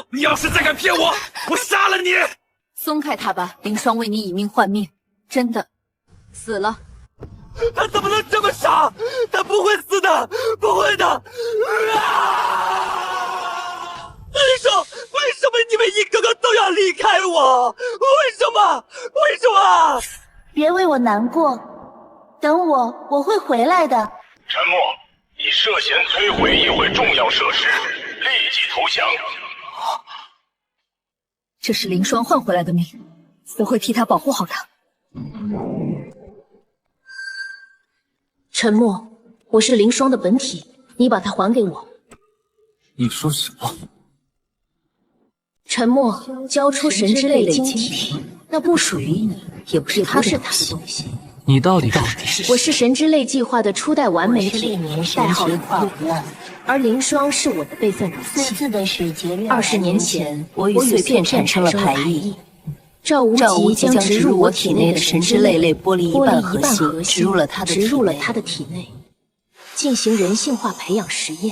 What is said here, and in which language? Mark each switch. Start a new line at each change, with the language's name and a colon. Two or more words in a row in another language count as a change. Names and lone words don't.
Chinese: 你要是再敢騙我，我殺了你！鬆開他吧，林霜為你以命換命，真的死了。他怎麼能這麼傻？他不會死的，不會的！林霜，為什麼你們一個個都要離開我？為什麼？為什麼？別為我難過，等我會回來的。沉默，你涉嫌摧毀議會重要設施，立即投降。這是林霜換回來的命，我會替他保護好他。沉默，我是林霜的本體，你把它還給我。你說什麼？沉默，交出神之淚晶體，那不屬於你，也不是他的東西。你到底是？我是神之淚計劃的初代完美體，代號1，而林霜是我的備份武器。20年前，我與碎片產生了排異。趙無極將植入我體內的神之淚剝離一半核心，植入了他的體內，進行人性化培養實驗。